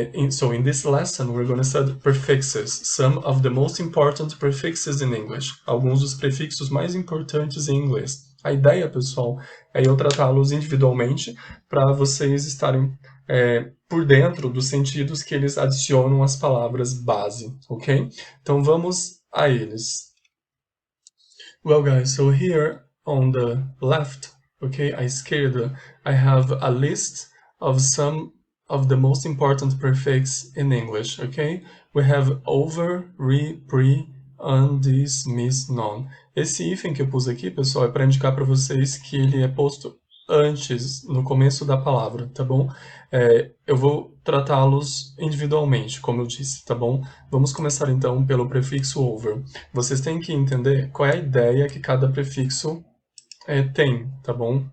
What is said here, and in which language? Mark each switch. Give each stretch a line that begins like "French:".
English: So in this lesson, we're going to study prefixes, some of the most important prefixes in English,
Portuguese: alguns dos prefixos mais importantes em inglês. A ideia, pessoal, é eu tratá-los individualmente para vocês estarem por dentro dos sentidos que eles adicionam às palavras base, ok? Então vamos a eles.
English: Well, guys, so here on the left, okay,
Portuguese: à esquerda,
English: I have a list of some of the most important prefix in English, okay? We have over, re, pre, un, this, miss, non.
Portuguese: Esse hífen que eu pus aqui, pessoal, é para indicar para vocês que ele é posto antes, no começo da palavra, tá bom? Eu vou tratá-los individualmente, como eu disse, tá bom? Vamos começar então pelo prefixo over. Vocês têm que entender qual é a ideia que cada prefixo tem, tá bom?